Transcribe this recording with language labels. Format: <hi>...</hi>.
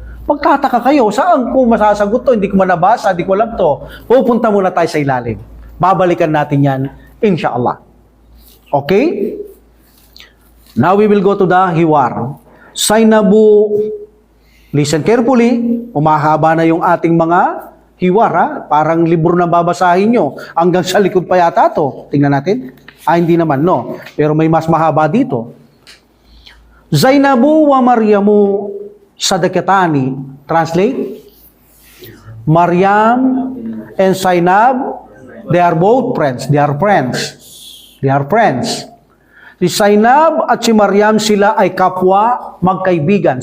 <tl>Magkataka kayo, saan ko masasagot to? Hindi ko manabasa, hindi ko alam to. Pupunta muna tayo sa ilalim. Babalikan natin yan, inshallah. Okay?</tl> <en>Now we will go to the hiwar. Zainabu, listen carefully.</en> <tl>Umahaba na yung ating mga hiwar, ha? Parang libro na babasahin nyo. Hanggang sa likod pa yata to. Tingnan natin. Hindi naman, no. Pero may mas mahaba dito.</tl> <ar>Zainabu wa Maryamu Sadaqatani.</ar> <tl>Translate?</tl> <en>Maryam and Zainab, they are both friends. They are friends. They are friends.</en> <tl>Si Zainab at si Maryam, sila ay kapwa magkaibigan.</tl>